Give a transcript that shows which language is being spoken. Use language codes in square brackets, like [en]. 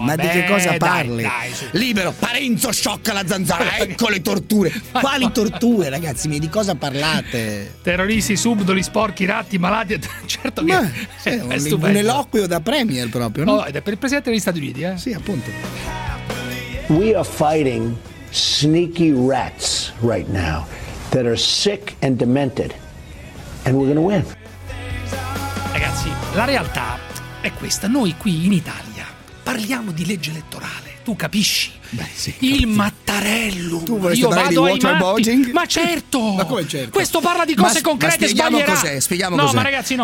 [it] Ma di che cosa parli? Libero, Parenzo, sciocca la zanzara. Ecco le torture. Quali torture, ragazzi? Di cosa parlate? Terroristi, subdoli, sporchi, ratti, malati. Certo, ma, che sì, è un eloquio da premier proprio, no? Ed è per il presidente degli Stati Uniti, eh? Sì, appunto. [en] We are fighting sneaky rats right now that are sick and demented, and we're gonna win. [it] Ragazzi, la realtà è questa. Noi qui in Italia parliamo di legge elettorale. Tu capisci? Il Mattarellum. Tu vorresti parlare di waterboarding? Ma certo! Ma come certo? Questo parla di cose concrete, sbaglierà. Ma spieghiamo cos'è, No, ma ragazzi, no.